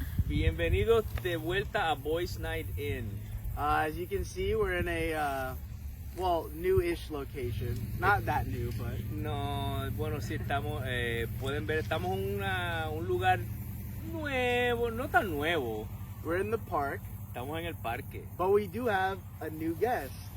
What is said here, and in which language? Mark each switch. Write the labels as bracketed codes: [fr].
[es] Bienvenidos de vuelta a Boys Night In. [en] As you can see, we're in a, new-ish location. Not that new, but... [es] No, bueno, sí estamos, pueden ver, estamos en un lugar nuevo, no tan nuevo. [en] We're in the park. [es] Estamos en el parque. [en] But we do have a new guest.